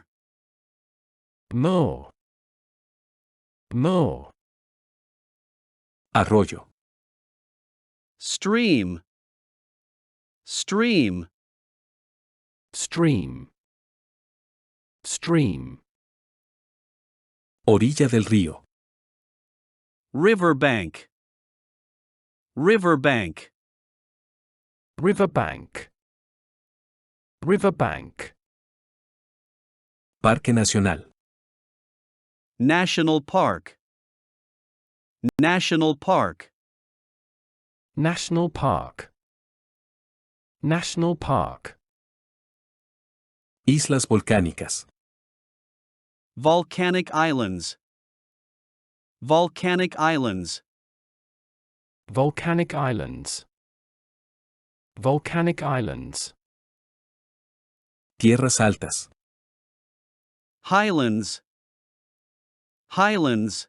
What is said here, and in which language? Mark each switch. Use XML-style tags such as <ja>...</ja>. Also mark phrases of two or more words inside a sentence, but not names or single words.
<en>Moor. Moor.</en> <es>Arroyo.</es> <en>Stream. Stream. Stream. Stream.</en> <es>Orilla del río.</es> <en>Riverbank. Riverbank. Riverbank. Riverbank.</en> <es>Parque Nacional.</es> <en>National Park. National Park. National Park. National Park.</en> <es>Islas volcánicas.</es> <en>Volcanic islands. Volcanic islands. Volcanic islands. Volcanic islands.</en> <es>Tierras altas.</es> <en>Highlands. Highlands.</en>